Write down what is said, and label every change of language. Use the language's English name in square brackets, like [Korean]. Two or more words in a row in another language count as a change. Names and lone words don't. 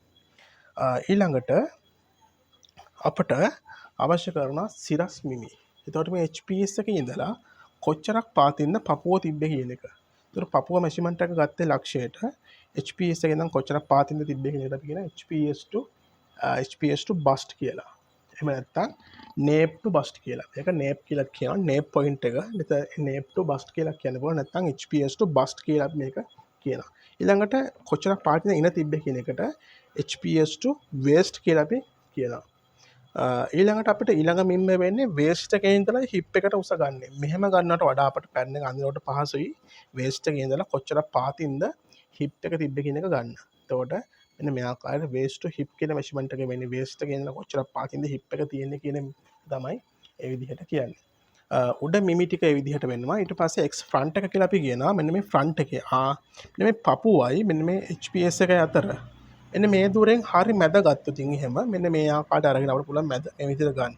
[Sinhala] ඊළඟට අපට අවශ්‍ය කරන සිරස් මිමි. එතකොට මේ HPS එකේ ඉඳලා කොච්චරක් පාතින්න පපුව තිබ්බේ කියන එක. එතකොට පපුව මෙෂර්මන්ට් එක ගත්තේ ලක්ෂයට HPS එකෙන් නම් කොච්චරක් පාතින්න තිබ්බේ කියන එකට අපි කියන [English] HPS to bust [Sinhala] කියලා. එහෙම නැත්නම් [English] nape to bust [Sinhala] කියලා. මේක nape කියලා කියනවා. [English] nape point [Sinhala] එක. [English] nape to bust [Sinhala] කියලා කියන්න පුළුවන්. නැත්නම් [English] HPS to bust [Sinhala] කියලා මේක කියනවා. ඊළඟට කොච්චරක් පාටින් ඉන තිබ්බේ කියන එකට [English] HPS to waste [Sinhala] කියලා අපි කියනවා. ඊළඟට අපිට ඊළඟ මිම්ම වෙන්නේ waste එකේ ඉඳලා hip එකට උස ගන්න. මෙහෙම ගන්නවට වඩා අපිට පැන් එක අඳිනකොට පහසුයි waste එකේ ඉඳලා කොච්චරක් පාතින්ද hip එක තිබ්බේ කියන එක ගන්න. එතකොට මෙන්න මේ ආකාරයට [English] waste to hip [Sinhala] කියන measurement එක වෙන්නේ waste එකේ ඉඳලා කොච්චරක් පාතින්ද hip එක තියෙන්නේ කියන තමයි ඒ විදිහට කියන්නේ. උඩ මිමි ටික ඒ විදිහට වෙනවා. ඊට පස්සේ [English] X front [Sinhala] එක කියලා අපි කියනවා. මෙන්න මේ front එකේ මෙන්න මේ පපුවයි මෙන්න මේ HPS එකයි අතර එන්න මේ දුරෙන් හරි මැද ගත්තොත් එහෙම මෙන්න මේ ආකාරයට අරගෙන අපිට පුළුවන් මැද මේ විදිහට ගන්න.